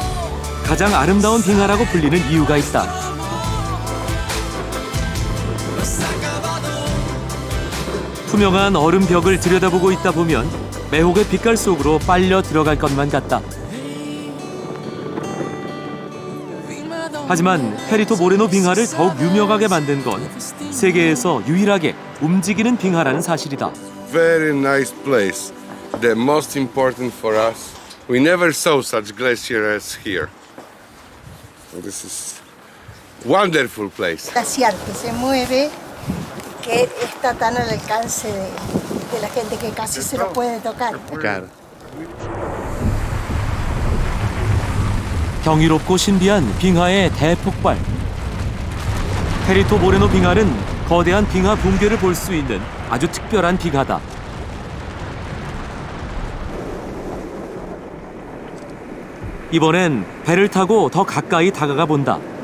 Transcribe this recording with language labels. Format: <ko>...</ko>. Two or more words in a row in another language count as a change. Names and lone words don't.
<ko>가장 아름다운 빙하라고 불리는 이유가 있다. 투명한 얼음벽을 들여다보고 있다 보면 매혹의 빛깔 속으로 빨려 들어갈 것만 같다. 하지만 페리토 모레노 빙하를 더욱 유명하게 만든 건 세계에서 유일하게 움직이는 빙하라는 사실이다.</ko> <en>Very nice place. The most important for us. We never saw such glacier as here. This is wonderful place.</en> <es>Glaciar que se mueve, que está tan al alcance de la gente que casi se lo puede tocar. Claro.</es> <ko>경이롭고 신비한 빙하의 대폭발. 페리토 모레노 빙하는 거대한 빙하 붕괴를 볼 수 있는 아주 특별한 빙하다. 이번엔 배를 타고 더 가까이 다가가 본다.</ko>